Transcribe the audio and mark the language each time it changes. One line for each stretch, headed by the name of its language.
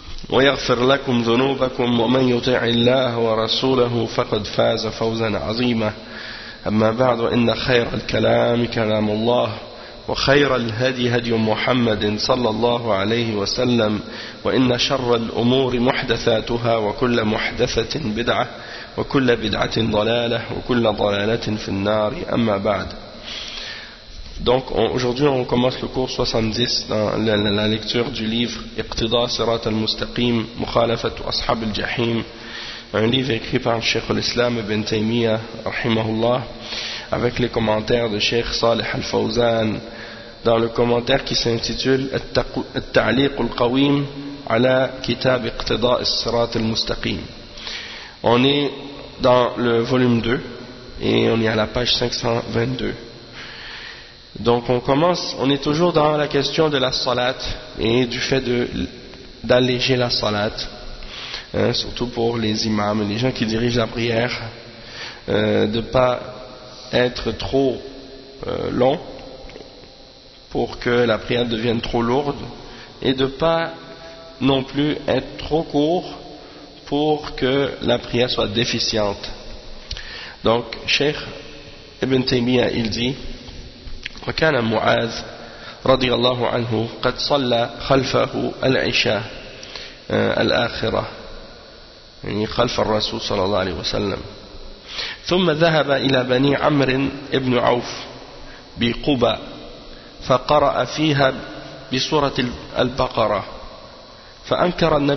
Arabic: ويغفر لكم ذنوبكم ومن يطع الله ورسوله فقد فاز فوزا عظيما أما بعد إن خير الكلام كلام الله وخير الهدي هدي محمد صلى الله عليه وسلم وإن شر الأمور محدثاتها وكل محدثة بدعة وكل بدعة ضلالة وكل ضلالة في النار أما بعد.
French: Donc aujourd'hui on commence le cours 70 dans la lecture du livre اقتضاء صراط المستقيم مخالفة أصحاب الجحيم, un livre écrit par Cheikh al-Islam ibn Taymiyyah rahimahullah avec les commentaires de Cheikh Salih al-Fawzan dans le commentaire qui s'intitule التعليق القويم على كتاب اقتضاء الصراط المستقيم. On est dans le volume 2 et on est à la page 522. Donc on commence, on est toujours dans la question de la salat et du fait d'alléger la salat, hein, surtout pour les imams, les gens qui dirigent la prière, de ne pas être trop long pour que la prière devienne trop lourde et de ne pas non plus être trop court pour que la prière soit déficiente. Donc, Cheikh Ibn Taymiyyah, il dit:
Arabic: وكان معاذ رضي الله عنه قد صلى خلفه العشاء الآخرة, يعني خلف الرسول صلى الله عليه وسلم, ثم ذهب إلى بني عمرو بن عوف بقبى فقرأ فيها بسورة البقرة, فأنكر